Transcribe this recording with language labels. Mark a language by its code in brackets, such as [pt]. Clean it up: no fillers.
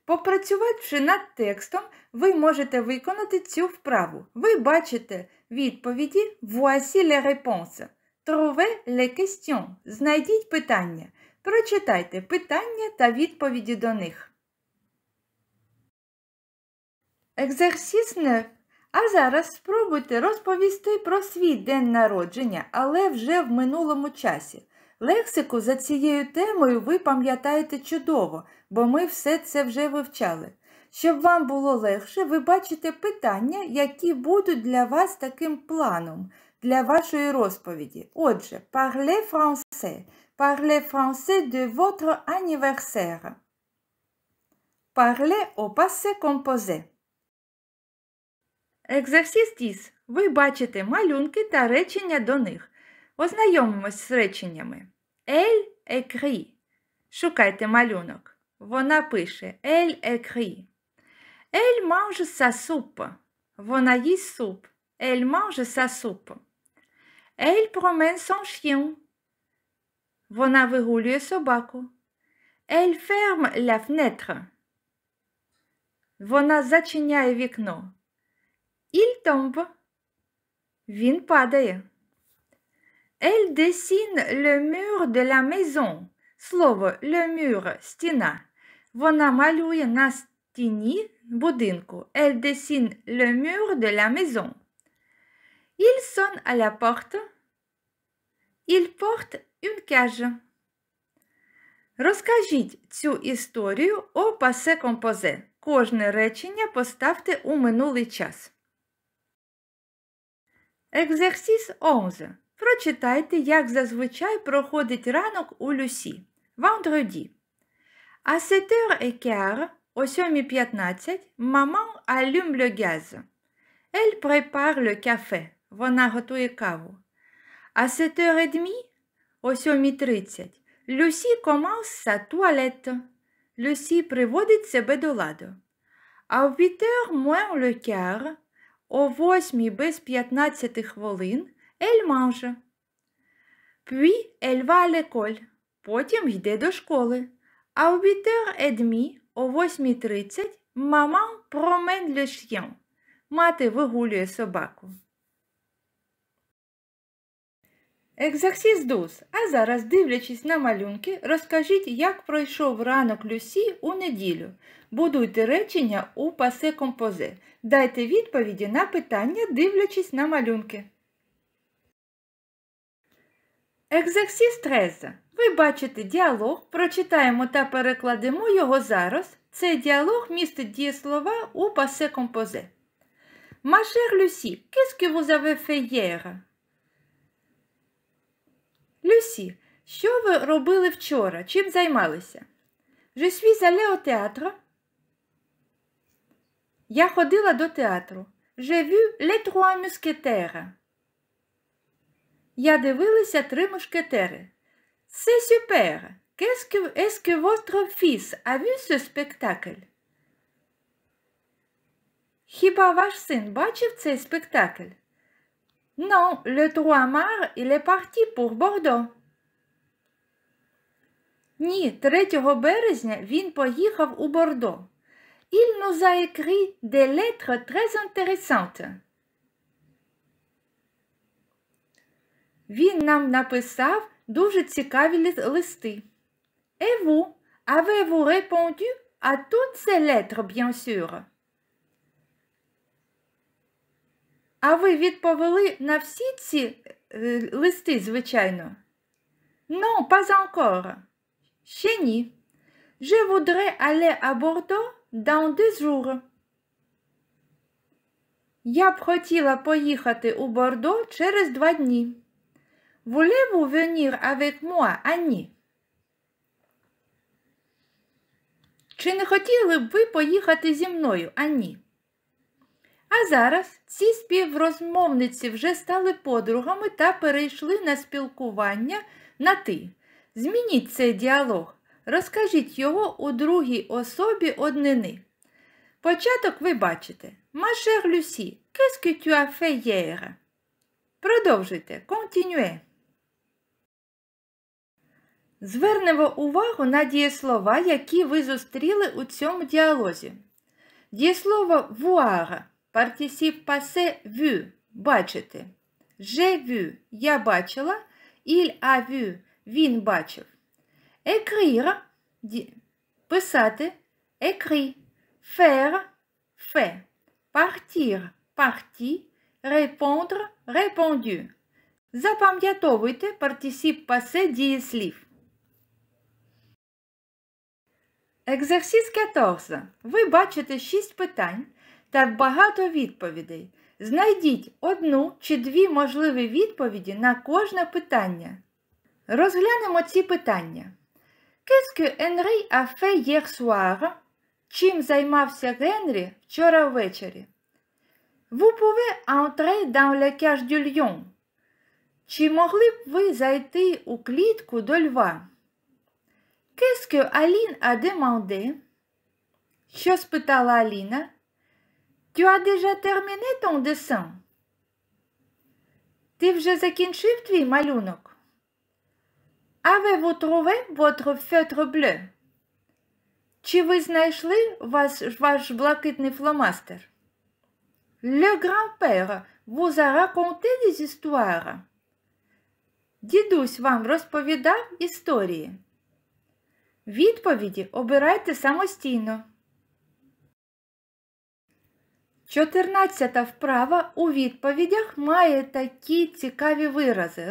[uk] Попрацювавши над текстом, ви можете виконати цю вправу. Ви бачите відповіді [fr] «Voici les réponses». Trouvez les questions. [uk] Знайдіть питання. Прочитайте питання та відповіді до них. [fr] Exercice 9. [uk] А зараз спробуйте розповісти про свій день народження, але вже в минулому часі. Лексику за цією темою ви пам'ятаєте чудово, бо ми все це вже вивчали. Щоб вам було легше, ви бачите питання, які будуть для вас таким планом, для вашої розповіді. [fr] Отже, parlez français. Parlez français de votre anniversaire. Parlez au passé composé. Exercice 10. [uk] Ви бачите малюнки та речення до них. Ознайомимось з реченнями. [fr] Elle écrit. [uk] Шукайте малюнок. Вона пише. [fr] Elle écrit. Elle mange sa soupe. [uk] Вона їсть суп. [fr] Elle mange sa soupe. Elle promène son chien. [uk] Вона вигулює собаку. [fr] Elle ferme la fenêtre. [uk] Вона зачиняє вікно. [fr] Il tombe. [uk] Він падає. [fr] Elle dessine le mur de la maison. [uk] Слово [fr] le mur – стіна. [uk] Вона малює на стіні будинку. [fr] Elle dessine le mur de la maison. Il sonne à la porte. Il porte une cage. [uk] Розкажіть цю історію [fr] au passé composé. [uk] Кожне речення поставте у минулий час. [fr] Exercice 11. [uk] Прочитайте, як зазвичай проходить ранок у Люсі. [fr] Vendredi. À 7h15, [uk] о 7:15, [fr] maman allume le gaz. Elle prépare le café. [uk] Вона готує каву. [fr] À 7h30, [uk] о 7:30, [fr] Lucie commence sa toilette. [uk] Люсі приводить себе до ладу. [fr] À 8h moins le quart, [uk] о 8 без 15 хвилин, [fr] elle mange. Puis elle va à l'école. [uk] Потім йде до школи. [fr] À 8h30, [uk] о 8:30, [fr] maman promène le chien. [uk] Мати вигулює собаку. [fr] Exercice 12. [uk] А зараз, дивлячись на малюнки, розкажіть, як пройшов ранок Люсі у неділю. Будуйте речення у passé composé. Дайте відповіді на питання, дивлячись на малюнки. [fr] Exercice 13. [uk] Ви бачите діалог, прочитаємо та перекладемо його зараз. Цей діалог містить дієслова у passé composé. [fr] Ma chère Lucie, qu'est-ce que vous avez fait hier? [uk] Люсі, що ви робили вчора? Чим займалися? [fr] Je suis allée au théâtre. [uk] Я ходила до театру. [fr] J'ai vu les trois mousquetaires. [uk] Я дивилася «Три мушкетери». [fr] C'est super. Est-ce que votre fils a vu ce spectacle? [uk] Хіба ваш син бачив цей спектакль? [fr] Non, le 3 mars, il est parti pour Bordeaux. [uk] Ні, 3 березня він поїхав у Бордо. [fr] Il nous a écrit des lettres très intéressantes. [uk] Він нам написав дуже цікаві листи. [fr] Et vous, avez-vous répondu à toutes ces lettres, bien sûr? [uk] А ви відповіли на всі ці листи, звичайно? [fr] Non, pas encore. [uk] Ще ні. [fr] Je voudrais aller à Bordeaux dans 2 jours. [uk] Я б хотіла поїхати у Бордо через 2 дні. [fr] Voulez-vous venir avec moi, Annie? [uk] Чи не хотіли б ви поїхати зі мною, Анні? А зараз ці співрозмовниці вже стали подругами та перейшли на спілкування на «ти». Змініть цей діалог. Розкажіть його у другій особі однини. Початок ви бачите. [fr] Ma chère Lucie, qu'est-ce que tu as fait hier? [uk] Продовжуйте. [fr] Continuez. [uk] Звернемо увагу на дієслова, які ви зустріли у цьому діалозі. Дієслово voir, participe passé vu, бачити. [fr] J'ai vu, [uk] я бачила. [fr] Il a vu, [uk] він бачив. [fr] Écrire, [uk] писати. [fr] Écrit. Faire, fait. Partir, parti. Répondre, répondu. [uk] Запам'ятовуйте партисип пасе дієслів. Екзерсис 14. Ви бачите 6 питань та багато відповідей. Знайдіть одну чи дві можливі відповіді на кожне питання. Розглянемо ці питання. [fr] Qu'est-ce que Henry a fait hier soir? [uk] Чим займався Генрі вчора ввечері? [fr] Vous pouvez entrer dans le cage du lion. [uk] Чи могли б ви зайти у клітку до льва? [fr] Qu'est-ce que Aline a demandé? [uk] Що спитала Аліна? [fr] Tu as déjà terminé ton dessin? [uk] Ти вже закінчив твій малюнок? [fr] Avez-vous trouvé votre feutre bleu? [uk] Чи ви знайшли ваш блакитний фломастер? [fr] Le grand-père vous a raconté des histoires. [uk] Дідусь вам розповідав історії. Відповіді обирайте самостійно. 14-та вправа у відповідях має такі цікаві вирази.